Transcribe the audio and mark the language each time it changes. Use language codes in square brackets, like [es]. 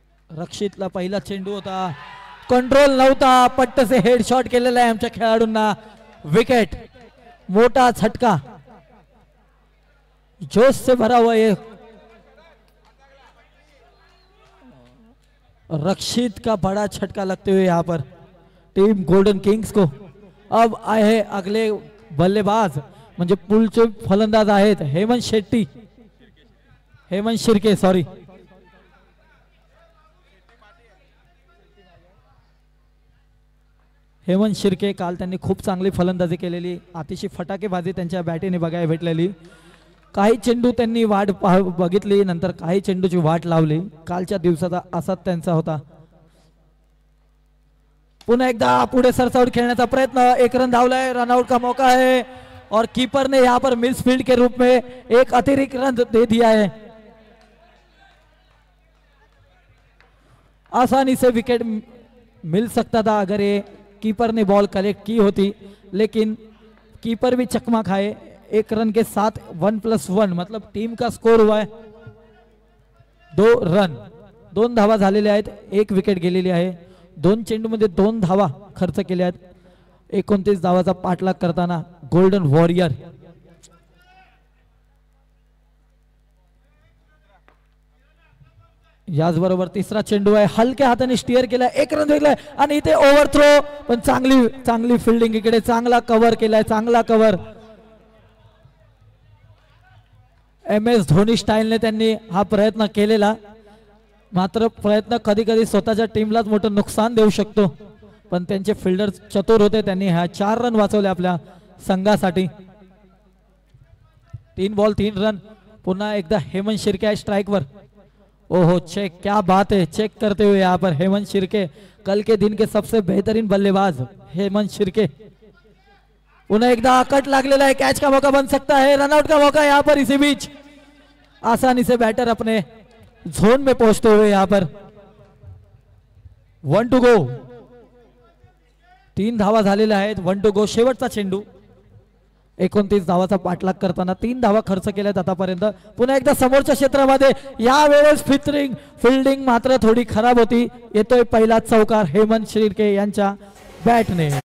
[mr] रक्षितला पहिला चेंडू होता, कंट्रोल नव्हता, पट्टसे हेड शॉट केलेला आहे आमच्या खेळाडूंना. [hi] विकेट, [mr] मोठा झटका, [hi] जोश से भरा हुआ ये रक्षित का बड़ा झटका लगते हुए यहाँ पर टीम गोल्डन किंग्स को. अब आए अगले बल्लेबाज [mr] म्हणजे पुढचे फलंदाज आहेत हेमंत शेट्टी, हेमंत शिर्के सॉरी. हेमंत शिर्के काल त्यांनी खूप चांगली फलंदाजी केलेली, अतिशय फटाकेबाजी त्यांच्या बॅटीने बघायला भेटलेली. काही चेंडू त्यांनी वाट बघितली, नंतर काही चेंडूची वाट लावली. कालच्या दिवसाचा असाच त्यांचा होता. पुन्हा एकदा पुढे सरसावट खेळण्याचा प्रयत्न, एक रन धावलाय, [hi] रनआउट का मौका है और कीपर ने यहाँ पर मिसफील्ड के रूप में एक अतिरिक्त रन दे दिया है. आसानी से विकेट मिल सकता था अगर ये कीपर ने बॉल कलेक्ट की होती, लेकिन कीपर भी चकमा खाए. एक रन के साथ 1+1 मतलब टीम का स्कोर हुआ है 2 रन. [mr] 2 धावा झालेल्या आहेत, 1 विकेट गेलेली आहे. 2 चेंडूमध्ये 2 धावा खर्च केल्या आहेत. 29 धावाचा पाठलाग करताना गोल्डन वॉरियर. याचबरोबर तिसरा चेंडू आहे, हलक्या हाताने स्टिअर केलाय, 1 रन भेटलाय आणि इथे ओव्हरथ्रो, पण चांगली फिल्डिंग इकडे, चांगला कव्हर केलाय, चांगला कव्हर. MS धोनी स्टाईलने त्यांनी हा प्रयत्न केलेला, मात्र प्रयत्न कधी कधी स्वतःच्या टीमलाच मोठं नुकसान देऊ शकतो. पण त्यांचे फिल्डर चतुर होते, त्यांनी ह्या 4 रन वाचवले आपल्या संघासाठी. 3 बॉल 3 रन. पुन्हा एकदा हेमंत शिर्के आहे स्ट्राइकवर. [hi] ओहो चेक, क्या बात है, चेक करते हुए यहाँ पर हेमंत शिर्के, कल के दिन के सबसे बेहतरीन बल्लेबाज हेमंत शिर्के. [mr] पुन्हा एकदा कट लागलेला [hi] है, कैच का मौका बन सकता है, रनआउट का मौका यहाँ पर. इसी बीच आसानी से बैटर अपने जोन में पहुंचते हुए यहाँ पर 1 टू गो. [mr] 3 धावा झालेल्या आहेत, 1 टू गो. शेवटचा चेंडू. 29 धावाचा पाठलाग करताना 3 धावा खर्च केल्यात आतापर्यंत. पुन्हा एकदा समोरच्या क्षेत्रामध्ये यावेळेस फिल्डिंग मात्र थोडी खराब होती. येतोय पहिला चौकार हेमंत शिर्के यांच्या बॅटने.